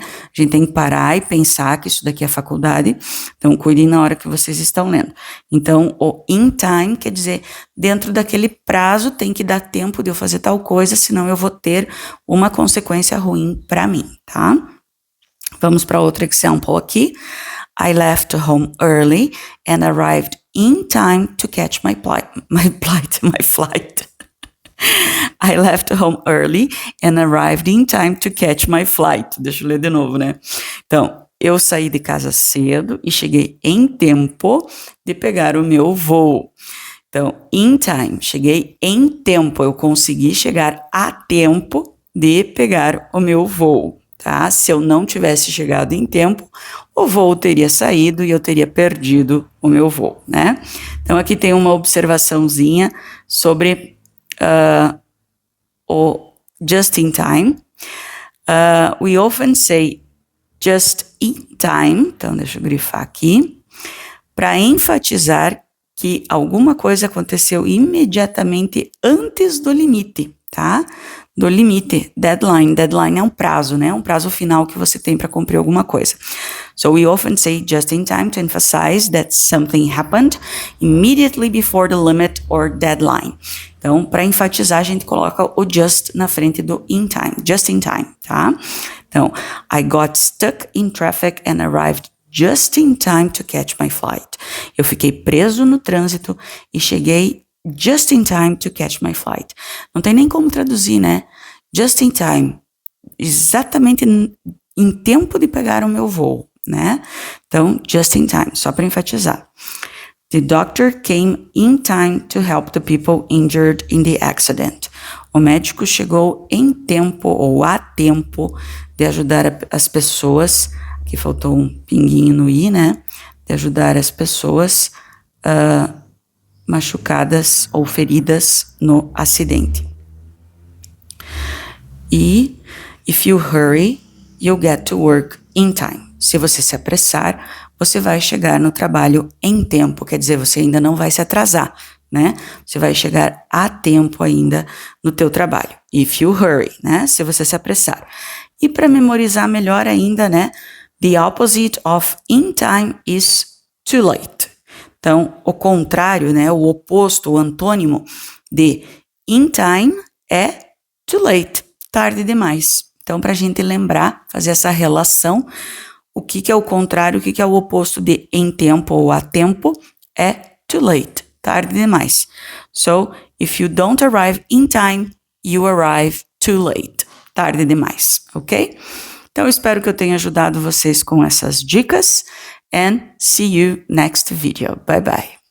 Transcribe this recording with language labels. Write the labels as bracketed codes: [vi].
[pt] A gente tem que parar e pensar que isso daqui é faculdade, então cuidem na hora que vocês estão lendo. Então, o in time quer dizer, dentro daquele prazo tem que dar tempo de eu fazer tal coisa, senão eu vou ter uma consequência ruim para mim, tá? Vamos para outro example aqui. [en] I left home early and arrived in time to catch my flight. I left home early and arrived in time to catch my flight. [pt] Deixa eu ler de novo, né? Então, eu saí de casa cedo e cheguei em tempo de pegar o meu voo. Então, in time, cheguei em tempo, eu consegui chegar a tempo de pegar o meu voo, tá? Se eu não tivesse chegado em tempo, o voo teria saído e eu teria perdido o meu voo, né? Então, aqui tem uma observaçãozinha sobre o just in time. [en] We often say just in time, [pt] então deixa eu grifar aqui, para enfatizar que alguma coisa aconteceu imediatamente antes do limite, tá? Do limite, deadline. Deadline é um prazo, né? Um prazo final que você tem para cumprir alguma coisa. [en] So we often say just in time to emphasize that something happened immediately before the limit or deadline. [pt] Então, para enfatizar, a gente coloca o just na frente do in time, just in time, tá? [en] Então, I got stuck in traffic and arrived just in time to catch my flight. [pt] Eu fiquei preso no trânsito e cheguei [en] just in time to catch my flight. [pt] Não tem nem como traduzir, né? Just in time, exatamente em tempo de pegar o meu voo, né? Então, just in time, só para enfatizar. [en] The doctor came in time to help the people injured in the accident. [pt] O médico chegou em tempo ou a tempo de ajudar as pessoas, aqui faltou um pinguinho no i, né? De ajudar as pessoas machucadas ou feridas no acidente. [en] E if you hurry, you'll get to work in time. [pt] Se você se apressar, você vai chegar no trabalho em tempo, quer dizer, você ainda não vai se atrasar, né? Você vai chegar a tempo ainda no teu trabalho. [en] If you hurry, [pt] né? Se você se apressar. E para memorizar melhor ainda, né? [en] The opposite of in time is too late. [pt] Então, o contrário, né? O oposto, o antônimo de in time é too late, tarde demais. Então, para a gente lembrar, fazer essa relação, o que é o contrário, o que é o oposto de em tempo ou a tempo, é too late, tarde demais. [en] So, if you don't arrive in time, you arrive too late, [pt] tarde demais, [en] ok? [pt] Então, eu espero que eu tenha ajudado vocês com essas dicas, [en] and see you next video. Bye bye.